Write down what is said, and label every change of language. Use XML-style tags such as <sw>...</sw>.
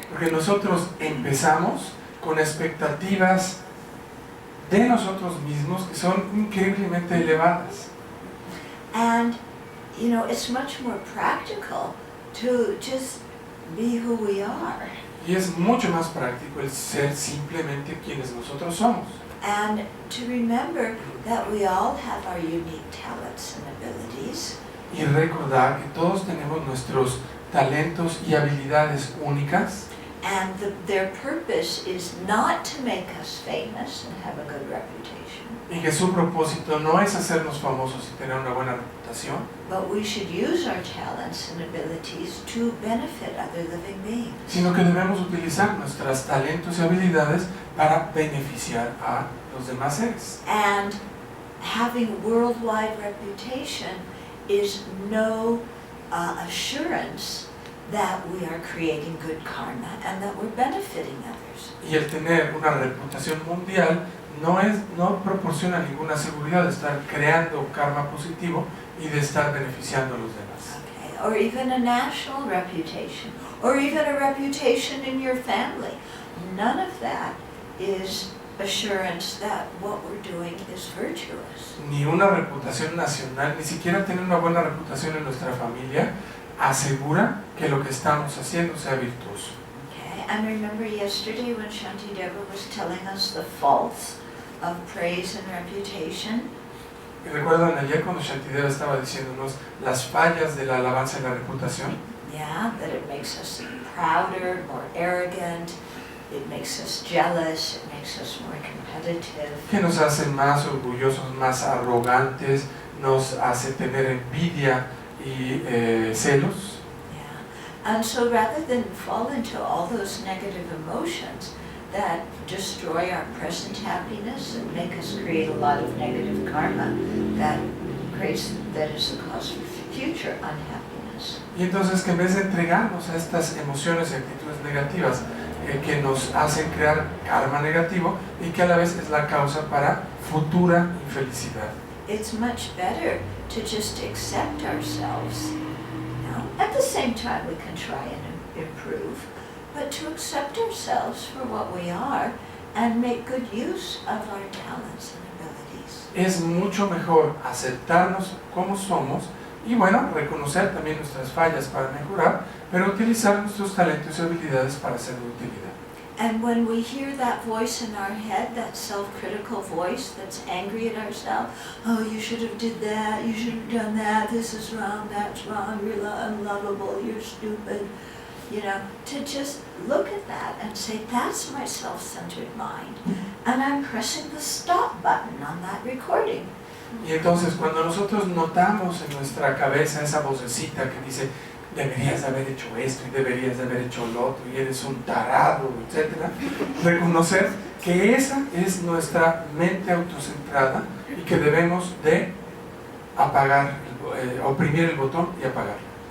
<es>Porque nosotros empezamos con expectativas de nosotros mismos que son increíblemente elevadas.</es> <en>And, it's much more practical to just be who we are.</en> <es>Y es mucho más práctico el ser simplemente quienes nosotros somos.</es> <en>And to remember that we all have our unique talents and abilities.</en> <es>Y recordar que todos tenemos nuestros talentos y habilidades únicas.</es> <en>And their purpose is not to make us famous and have a good reputation.</en> <es>Y que su propósito no es hacernos famosos y tener una buena reputación,</es> <en>But we should use our talents and abilities to benefit other living beings.</en> <es>sino que debemos utilizar nuestros talentos y habilidades para beneficiar a los demás seres.</es> <en>And having worldwide reputation is no assurance that we are creating good karma and that we're benefiting others.</en> <es>Y el tener una reputación mundial no proporciona ninguna seguridad de estar creando karma positivo y de estar beneficiando a los demás.</es> <en>Okay. Or even a national reputation, or even a reputation in your family. None of that is assurance that what we're doing is virtuous.</en> <es>Ni una reputación nacional, ni siquiera tener una buena reputación en nuestra familia, asegura que lo que estamos haciendo sea virtuoso.</es> <en>Okay. And remember yesterday when Shanti Deva was telling us the faults of praise and reputation?</en> <es>Y recuerdan ayer cuando Shantideva estaba diciéndonos las fallas de la alabanza y la reputación,</es> <en>Yeah, that it makes us prouder, more arrogant, it makes us jealous, it makes us more competitive.</en> <es>que nos hace más orgullosos, más arrogantes, nos hace tener envidia y celos.</es> <en>Yeah. And so rather than fall into all those negative emotions that destroy our present happiness and make us create a lot of negative karma that is the cause for future unhappiness.</en> <es>Y entonces que en vez de entregarnos a estas emociones y actitudes negativas que nos hacen crear karma negativo y que a la vez es la causa para futura infelicidad.</es> <en>It's much better to just accept ourselves. At the same time we can try and improve, but to accept ourselves for what we are and make good use of our talents and abilities.</en> <es>Es mucho mejor aceptarnos como somos y bueno, reconocer también nuestras fallas para mejorar, pero utilizar nuestros talentos y habilidades para ser de utilidad.</es> <en>And when we hear that voice in our head, that self-critical voice that's angry at ourselves, oh, you should have did that, you should have done that, this is wrong, that's wrong, you're unlovable, you're stupid. To just look at that and say, that's my self-centered mind. And I'm pressing the stop button on that recording.</en> <es>Y entonces cuando nosotros notamos en nuestra cabeza esa vocecita que dice, deberías de haber hecho esto y deberías de haber hecho lo otro y eres un tarado, etc. Reconocer que esa es nuestra mente autocentrada y que debemos de apagar, oprimir el botón y apagarlo.</es>